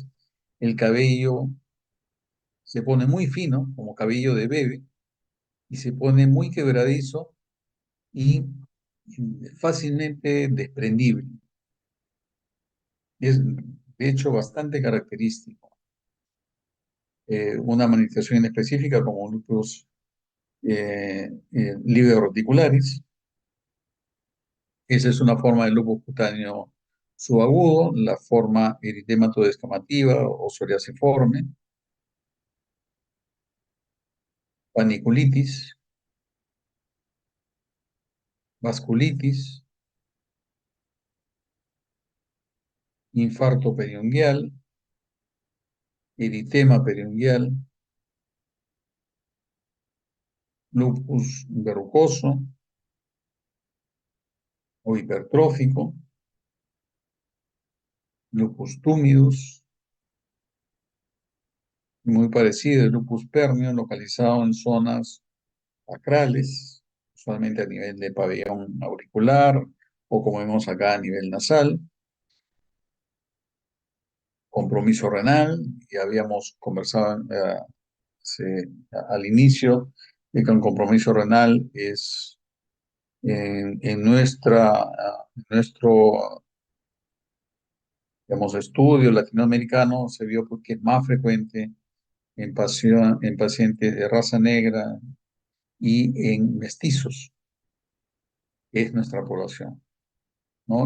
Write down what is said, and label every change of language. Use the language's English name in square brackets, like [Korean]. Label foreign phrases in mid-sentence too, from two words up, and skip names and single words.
[Spanish] El cabello se pone muy fino, como cabello de bebé, y se pone muy quebradizo y fácilmente desprendible. Es, de hecho, bastante característico. Una manifestación específica como lupus lívido reticularis. Esa es una forma de lupus cutáneo subagudo, la forma eritemato descamativa o psoriasiforme, paniculitis, vasculitis, infarto periungual, eritema periungual, lupus verrucoso o hipertrófico, lupus tumidus, muy parecido al lupus pernio, localizado en zonas acrales, usualmente a nivel de pabellón auricular o como vemos acá a nivel nasal, compromiso renal, y habíamos conversado al inicio de que un compromiso renal es en nuestro digamos, estudio latinoamericano se vio porque es más frecuente en pacientes de raza negra y en mestizos, es nuestra población, ¿no?